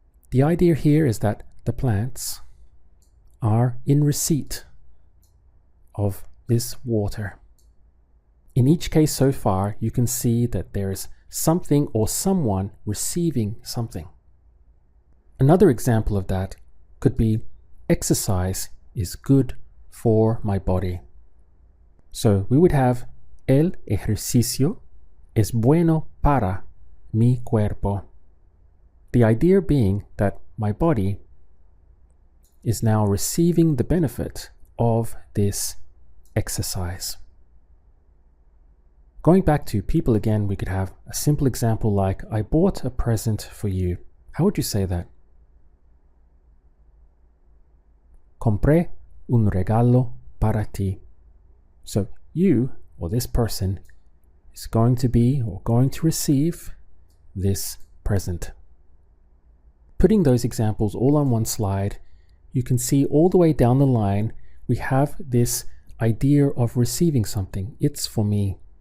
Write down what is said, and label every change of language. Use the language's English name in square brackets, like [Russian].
[English] The idea here is that the plants are in receipt of this water. In each case so far, you can see that there is something or someone receiving something. Another example of that could be exercise is good for my body. So we would have [Spanish] el ejercicio es bueno para mi cuerpo. [English] The idea being that my body is now receiving the benefit of this exercise. Going back to people again, we could have a simple example like I bought a present for you. How would you say that? [Spanish] Compré un regalo para ti. [English] So you, or this person, is going to be or going to receive this present. Putting those examples all on one slide, you can see all the way down the line, we have this idea of receiving something. It's for me.